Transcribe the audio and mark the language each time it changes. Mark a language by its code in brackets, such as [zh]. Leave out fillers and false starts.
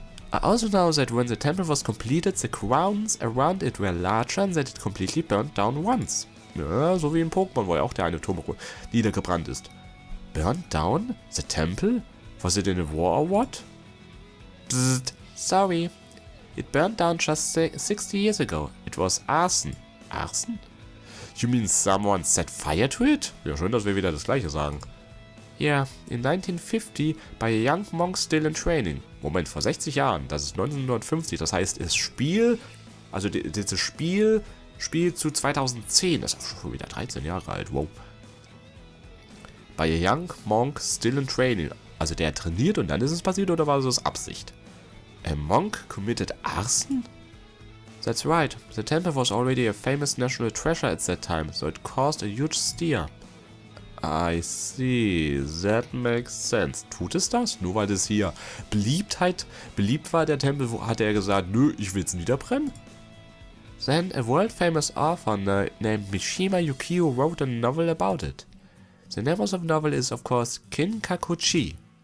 [en] I also know that when the temple was completed, the grounds around it were larger and that it completely burnt down once. [de] Ja, so wie in Pokémon, wo ja auch der eine Turm niedergebrannt ist. [en] Burnt down? The temple? Was it in a war or what? Psst, sorry. It burned down just 60 years ago. It was arson. arson? You mean someone set fire to it? [de] Ja, schön, dass wir wieder das Gleiche sagen. [en] Yeah, in 1950 by a young monk still in training. [de] Moment, vor 60 Jahren, das ist 1950, das heißt, das Spiel, also dieses Spiel zu 2010, das ist schon wieder 13 Jahre alt, wow. [en] By a young monk still in training, [de] also der trainiert und dann ist es passiert oder war das Absicht? [en] A monk committed arson? That's right, the temple was already a famous national treasure at that time, so it caused a huge stir. I see, that makes sense. [de] Tut es das? Nur weil das hier beliebt war, der Tempel, hat er gesagt, nö, ich will's niederbrennen? [en] Then a world-famous author named Mishima Yukio wrote a novel about it. The name of the novel is, of course, Kinkakuchi.